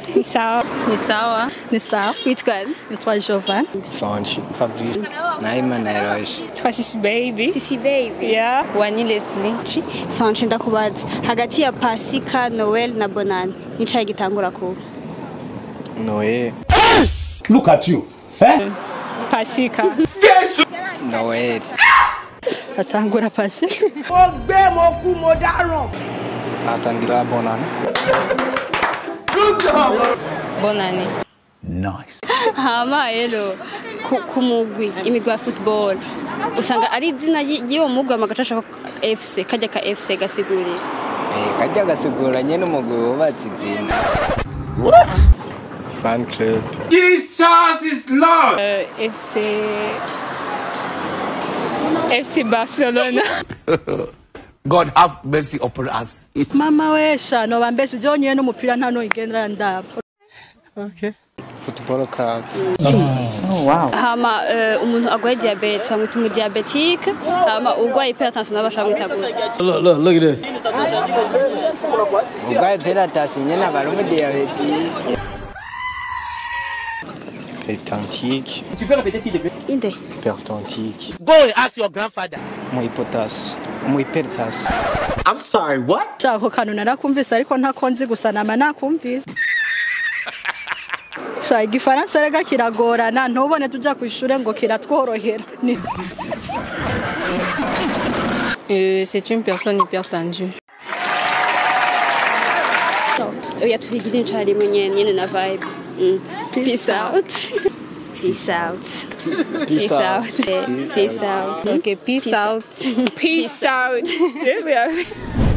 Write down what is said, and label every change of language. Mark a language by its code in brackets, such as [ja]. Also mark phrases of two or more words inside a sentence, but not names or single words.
[rn] Sawa. Ni sawa. Ni sawa. Witwa? Nitwa Jovan. Sanchi. Fabrice. Naima Nairosh. Twa Sisi baby. Sisi baby. [en] Yeah. [rn] Wani Leslie. Sanchi ndakubaza. Hagati ya Pasika, Noel na Bonane. Nicaye gitangura ku. Noé. [en] Look at you. Eh? [rn] Pasika. Noé. Atangura Pasika. Ogbe mo ku mo daran. [fr] Attendra Bonane. [en] Good job. [rn] Bonane. [en] Nice. [rn] Hama elo kumugwi imigwa ya football. Usanga ari izina yiwo mugwa amagacasha FC kajya ka FC gasigurira. Kajya gasigura nyene umugwi wubatse izina. [en] What? Fan club. Jesus is Lord. FC Barcelona. God have mercy upon us. [rn] Mama wesha no bambeshe jonye n'umupira nta no igendera ndaba. [en] Okay. Football club. Oh wow. [rn] Hama umuntu agwaye diabète bamwita diabétique. Hama ugwaye hypertension n'abashamwita gute. [en] Look at this. [rn] Ugwaye hypertension nyene abarumu diabétique. [fr] Hypertentique. Tu peux répéter s'il te plaît? [rn] Inde. [fr] Hypertentique. [en] Go and ask your grandfather. Hypertension. I'm sorry, what? [rn] Shako kantu narakumvise ariko ntakonzi gusa nama nakumvise. Sha igifaransa rega kiragorana ntubone tuja kwishure ngo kiratworohera. [fr] C'est une personne hypertendue. [rn] Oya tubigire ncari nyene na vibe. [en] Peace out. Peace out. Peace out. Peace out. Okay, peace out. Peace out.